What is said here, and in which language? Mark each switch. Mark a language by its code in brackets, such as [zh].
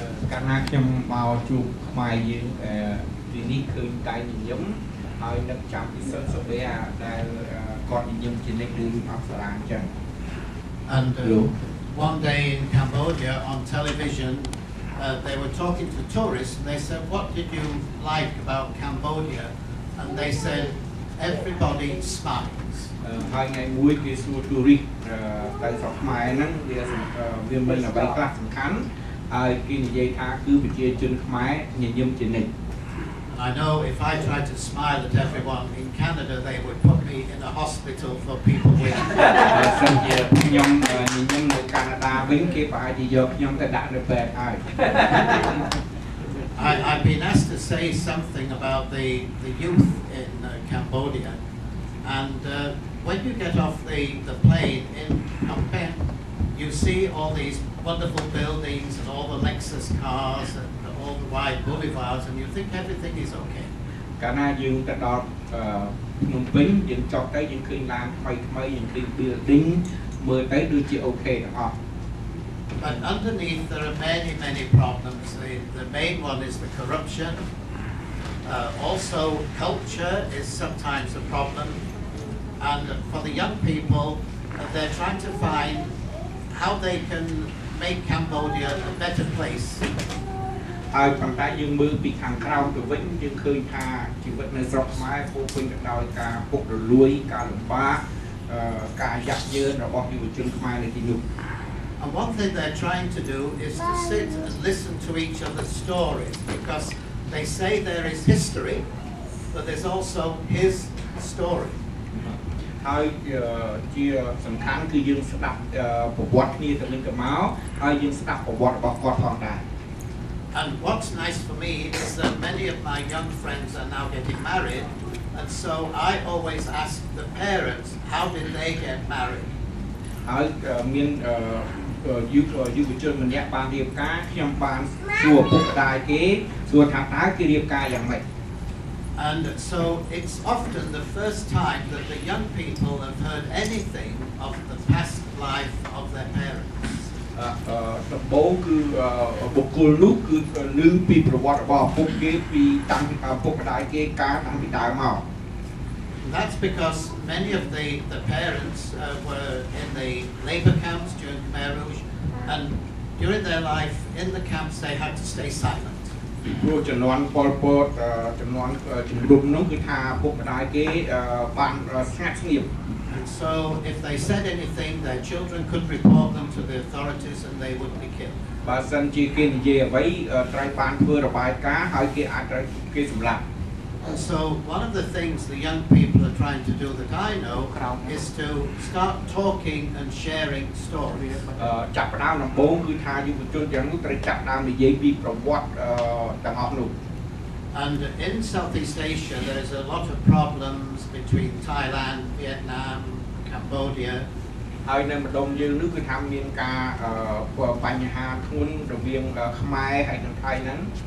[km] កាលណាខ្ញុំមកជួបខ្មែរយើងទីនេះឃើញតែនិយមហើយនឹកចាំពីសិស្សសូវែដែលគាត់និយមជានិច្ចឬអប្សរាអញ្ចឹង [en] And one day in Cambodia on television they were talking to tourists and they said, what did you like about Cambodia? And they said, everybody smiles. [km] ហើយថ្ងៃមួយគេសួរ tourist ទៅស្រុកខ្មែរហ្នឹងវាមានអ្វីខ្លះសំខាន់ហើយគេនិយាយថាគឺប្រជាជនខ្មែរញញឹមជានិច្ច [en] I know if I tried to smile at everyone in Canada, they would put me in a hospital for people with. [km] សិនជាខ្ញុំញញឹមនៅកាណាដាវិញគេប្រហែលជាយកខ្ញុំទៅដាក់នៅពេទ្យហើយ [en] I've been asked to say something about the youth in Cambodia, and when you get off the plane in Phnom Penh, you see all these wonderful buildings and all the Lexus cars and all the wide boulevards, and you think everything is okay. [km] កាលណាយើងទៅដល់ភ្នំពេញយើងចុះទៅយើងឃើញឡានថ្មីៗយើងឃើញ building មើលទៅដូចជាអូខេទាំងអស់ [en] But underneath there are many problems. The main one is the corruption. Also culture is sometimes a problem. And for the young people, they're trying to find how they can make Cambodia a better place. [km] ហើយប៉ុន្តែយើងមើលពីខាងក្រៅទៅវិញយើងឃើញថាជីវិតនៅស្រុកខ្មែរពោពេញទៅដោយការពុករលួយការលំបាកការយ៉ាប់យ៉ឺនរបស់យុវជនខ្មែរនៅទីនោះ [en] And one thing they're trying to do is to sit and listen to each other's stories, because they say there is history, but there's also his story. [km] ហើយជាសំខាន់គឺយើងស្ដាប់ប្រវត្តិគ្នាទៅវិញទៅមកហើយយើងស្ដាប់ប្រវត្តិរបស់គាត់ផងដែរ [en] And what's nice for me is that many of my young friends are now getting married, and so I always ask the parents, how did they get married? [km] ហើយមានយុវជនម្នាក់បានរៀបការខ្ញុំបានសួរពុកម្ដាយគេសួរថាតើគេរៀបការយ៉ាងម៉េច [en] And so it's often the first time that the young people have heard anything of the past life of their parents. [km] ដំបូងគឺបុគ្គលនោះគឺឮពីប្រវត្តិរបស់ឪពុកគេពីតាំងពីឪពុកម្ដាយគេកាលតាំងពីដើមមក [en] That's because many of the parents were in the labor camps during Khmer Rouge, and during their life in the camps they had to stay silent. [km] ព្រោះចំនួនប៉ុលពតចំនួនជំនុំនោះគឺថាពុកម្ដាយគេបានស្ងាត់ស្ងៀម [en] And so if they said anything, their children could report them to the authorities and they would be killed. [km] បើសិនជាគេនិយាយអ្វីត្រូវបានធ្វើរបាយការណ៍ហើយគេអាចត្រូវគេសម្លាប់ [en] And so one of the things the young people are trying to do that I know is to start talking and sharing stories. [km] ចាប់ផ្ដើមដំបូងគឺថាយុវជនទាំងនោះត្រូវចាប់ផ្ដើមនិយាយពីប្រវត្តិទាំងអស់នោះ [en] And in Southeast Asia there is a lot of problems between Thailand, Vietnam, Cambodia. [km] ហើយនៅម្ដុំយើងនោះគឺថាមានការបញ្ហាធ្ងន់រវាងខ្មែរហើយនិងថៃហ្នឹង